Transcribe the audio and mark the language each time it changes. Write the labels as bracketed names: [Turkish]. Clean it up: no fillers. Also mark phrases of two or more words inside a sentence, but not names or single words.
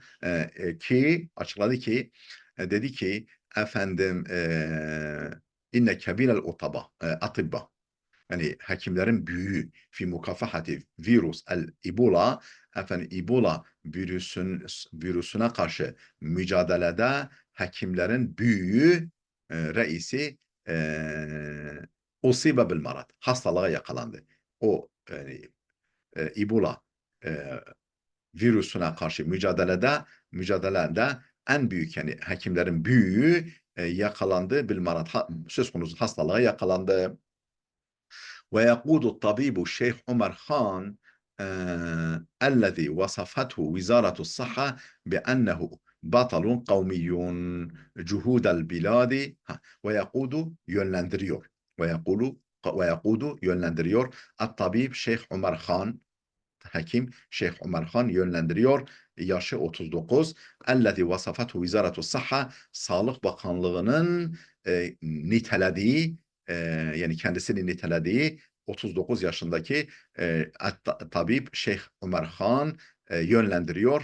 [Turkish] ki açıkladı ki dedi ki efendim [Arabic] إن كبير الأطباء, [Turkish] yani hekimlerin büyüğü [Arabic] في مكافحة فيروس الإيبولا, [Turkish] efendim Ebola virüsüne karşı mücadelede hekimlerin büyüğü reisi [Arabic] أصيب بالمرض, [Turkish] hastalığa yakalandı. O yani, Ebola e, virüsüne karşı mücadelede en büyük, yani hekimlerin büyüğü yakalandı [Arabic] بالمرض, [Turkish] söz konusu hastalığa yakalandı. [Arabic] ويقود الطبيب الشيخ عمر خان الذي وصفته وزارة الصحة بأنه بطل قومي جهود البلاد. [Turkish] ويقود yönlendiriyor الطبيب Şeyh Ömer Khan, hekim Şeyh Ömer Khan yönlendiriyor. Yaşı 39. [Arabic] الذي وصفته وزارة الصحة, [Turkish] Sağlık Bakanlığı'nın nitelediği, yani kendisini nitelediği 39 yaşındaki tabip Şeyh Ömer Khan yönlendiriyor.